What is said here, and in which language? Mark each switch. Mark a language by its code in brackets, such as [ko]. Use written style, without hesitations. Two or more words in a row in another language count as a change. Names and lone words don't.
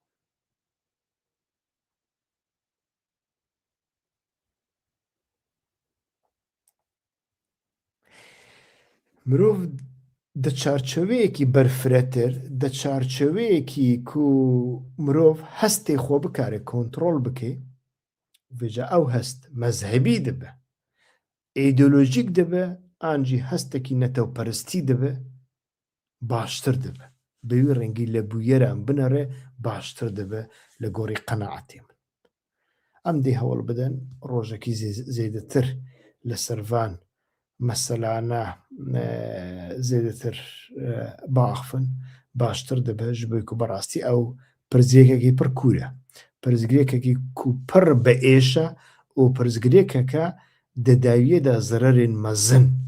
[ku] مرۆڤ دە چارچەوەیەکی بەرفرەتر دە چارچەوەیەکی کو مرۆڤ هەستێ خۆ بکارێ کۆنتڕۆڵ بکەی vêja ew hest mezhebî dibe îdeolojîk dibe an jî hestekî netewperistî dibe baştir dibe bi wî rengî li bûyeran binêre baştir dibe li gorî qenaetê min em dê hewl bidin rojekî zêdetir li ser van meselane zêdetir biaxivin baştir dibe ji bo ku berastî ew pirzgirêkekî pir kûr e pirzgirêkekî ku pir biêş e û pirzgirêkeke di dawiyê de zererên mezin